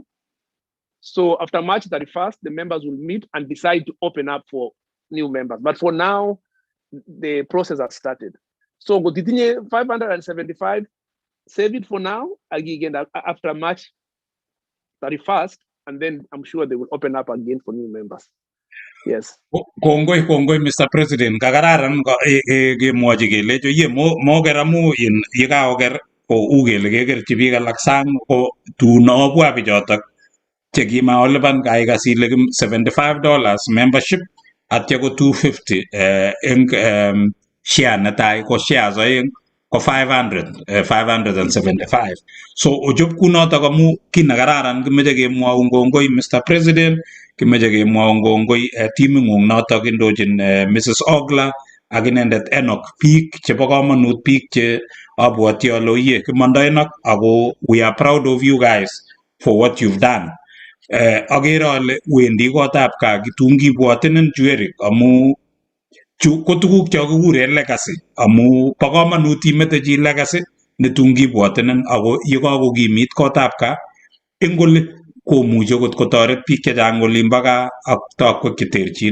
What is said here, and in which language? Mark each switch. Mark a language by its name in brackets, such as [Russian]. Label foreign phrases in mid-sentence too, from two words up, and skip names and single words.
[English] So after March 31st, the members will meet and decide to open up for new members. But for now, the process has started. So go 575, save it for now, again after March 31st, and then I'm sure they will open up again for new members. Yes. [Kalenjin] Kongoi Mr. President, kakararan kemwochi kelecho ye moker amu yekaoker ko u kele kekerchi biik alak sang ko tun obwa bichotok chekimalipan kaikas ile $75 membership atya ko $250 eng share netai ko shares oeng ko $575. So ochop kunotok amu ki nekararan kimeche kemwoun kongoi Mr. President, kimeche kemwoun kongoi timing'ung notok indochin Mrs. Ogla ak inendet Enoch, biik chebo komonut, biik che abwoti ale oyie kimondo Enoch, ako [English] we are proud of you guys for what you've done. [Kalenjin] Agere ale wendi kotab kaa kitun kibwotinin chu Erick amu chu ko tuguk cho kikure legacy, amu bo komonut imete chi legacy netun kibwotinin, ako yekakokimit kotab kaa eng oli komuche kot kotoret biik chechang olimbo gaa ak tokwek cheterchin.